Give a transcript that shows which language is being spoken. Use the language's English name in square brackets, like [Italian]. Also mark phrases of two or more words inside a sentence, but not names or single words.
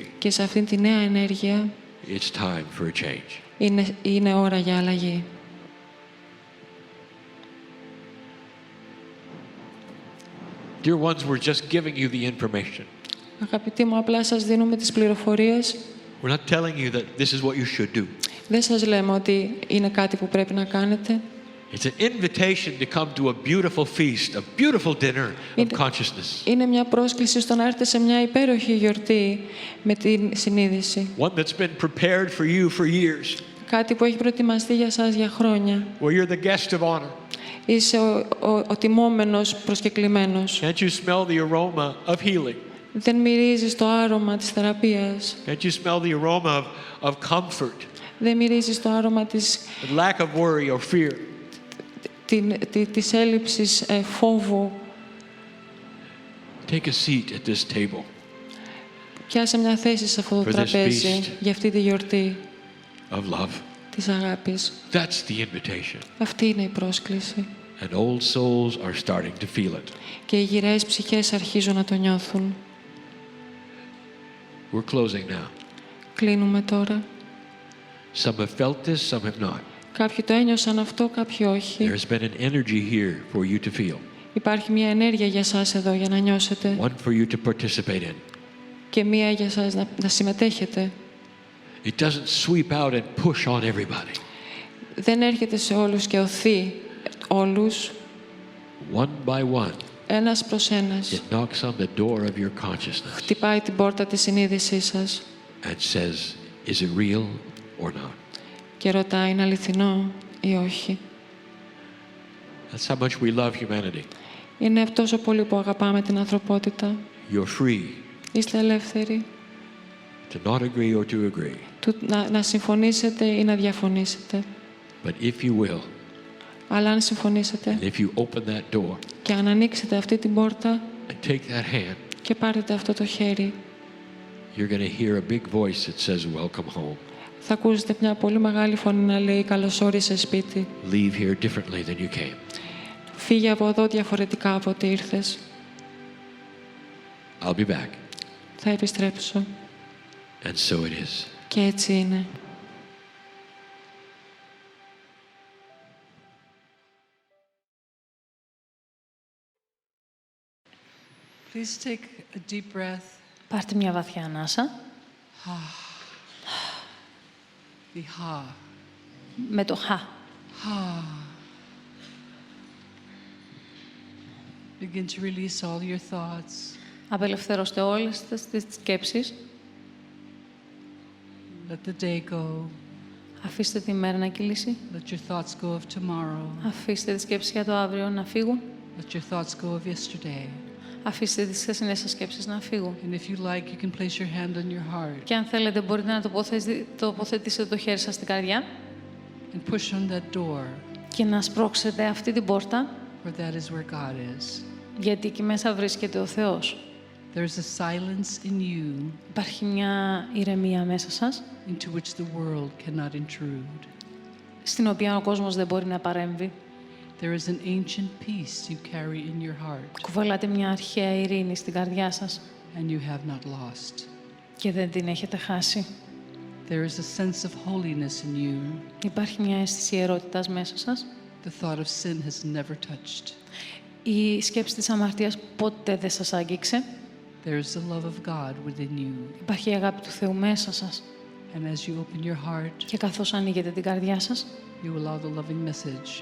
[Greek] Και σε αυτήν τη νέα ενέργεια [English] it's time for a change. [Greek] είναι ώρα για αλλαγή. [English] Dear ones, we're just giving you the information. [Greek] Αγαπητοί μου, απλά σας δίνουμε τις πληροφορίες. [English] We're not telling you that this is what you should do. [Greek] Δεν σας λέμε ότι είναι κάτι που πρέπει να κάνετε. [English] It's an invitation to come to a beautiful feast, a beautiful dinner of consciousness. [Greek] Είναι μια πρόσκληση στο να έρθετε σε μια υπέροχη γιορτή με την συνείδηση. [English] One that's been prepared for you for years. [Greek] Κάτι που έχει προετοιμαστεί για σας για χρόνια. [English] Where you're the guest of honor. [Greek] Είσαι ο τιμόμενος προσκεκλημένος. [English] Can't you smell the aroma of healing? [Greek] Δεν μυρίζεις το άρωμα της θεραπείας. [English] Can't you smell the aroma of comfort? [Greek] Δεν μυρίζεις το άρωμα της, [English] The lack of worry or fear. [Greek] της έλλειψης φόβου. [English] Take a seat at this table. [Greek] Πιάσε μια θέση σε αυτό το [English] For this [Greek] τραπέζι [English] feast. [Greek] για αυτή τη γιορτή [English] Of love. [Greek] της αγάπης. [English] That's the invitation. [Greek] Αυτή είναι η πρόσκληση. [English] And old souls are starting to feel it. [Greek] Και οι γυραίες ψυχές αρχίζουν να το νιώθουν. [English] We're closing now. [Greek] Κλείνουμε τώρα. [English] Some have felt this, some have not. [Greek] Κάποιοι το ένιωσαν αυτό, κάποιοι όχι. [English] There's been an energy here for you to feel. [Greek] Υπάρχει μια ενέργεια για σας εδώ για να νιώσετε [English] One for you to participate in. [Greek] και μια για σας να συμμετέχετε. [English] It doesn't sweep out and push on everybody. [Greek] Δεν έρχεται σε όλους και οθεί όλους, [English] One by one, [Greek] ένας προς ένας. [English] it knocks on the door of your consciousness [Greek] Χτυπάει την πόρτα της συνείδησής σας [English] and says, is it real or not? [Greek] και ρωτάει, είναι αληθινό ή όχι. [English] That's how much we love humanity. [Greek] Είναι τόσο πολύ που αγαπάμε την ανθρωπότητα. [English] You're free [Greek] Είστε ελεύθεροι [English] to not agree or to agree. [Greek] να συμφωνήσετε ή να διαφωνήσετε. [English] But if you will, [Greek] Αλλά αν συμφωνήσετε [English] and if you open that door [Greek] και αν ανοίξετε αυτή την πόρτα [English] and take that hand, [Greek] και πάρετε αυτό το χέρι, [English] you're going to hear a big voice that says, welcome home. [Greek] θα ακούσετε μια πολύ μεγάλη φωνή να λέει «Καλώς όρισες σπίτι». [English] Leave here differently than you came. [Greek] Φύγε από εδώ διαφορετικά από ό,τι ήρθες. [English] I'll be back. [Greek] Θα επιστρέψω. [English] And so it is. [Greek] Και έτσι είναι. [English] Please take a deep breath. [Greek] Πάρτε μια βαθιά ανάσα. [English] The ha. [Greek] Με το χα. [English] Begin to release all your thoughts. [Greek] Απελευθερώστε όλες τις σκέψεις. [English] Let the day go. [Greek] Αφήστε τη μέρα να κυλήσει. [English] Let your thoughts go of tomorrow. [Greek] Αφήστε τις σκέψεις για το αύριο να φύγουν. [English] Let your thoughts go of yesterday. [Greek] Αφήστε τις χθεσινές σας σκέψεις να φύγουν. [English] And if you like, you can place your hand on your heart [Greek] Και αν θέλετε μπορείτε να τοποθετήσετε το χέρι σας στην καρδιά [English] and push on that door, [Greek] και να σπρώξετε αυτή την πόρτα, [English] for that is where God is. [Greek] γιατί εκεί μέσα βρίσκεται ο Θεός. [English] There's a silence in you [Greek] Υπάρχει μια ηρεμία μέσα σας, [English] into which the world cannot intrude. [Greek] στην οποία ο κόσμος δεν μπορεί να παρέμβει. [English] There is an ancient peace you carry in your heart, [Greek] Κουβαλάτε μια αρχαία ειρήνη στην καρδιά σας [English] and you have not lost. [Greek] και δεν την έχετε χάσει. [English] There is a sense of holiness in you. [Greek] Υπάρχει μια αίσθηση ιερότητας μέσα σας. [English] The thought of sin has never touched. [Greek] Η σκέψη της αμαρτίας ποτέ δεν σας άγγιξε. [English] There is the love of God within you. [Greek] Υπάρχει η αγάπη του Θεού μέσα σας. [English] And as you open your heart, [Greek] Και καθώς ανοίγετε την καρδιά σας, [English] you allow the loving message.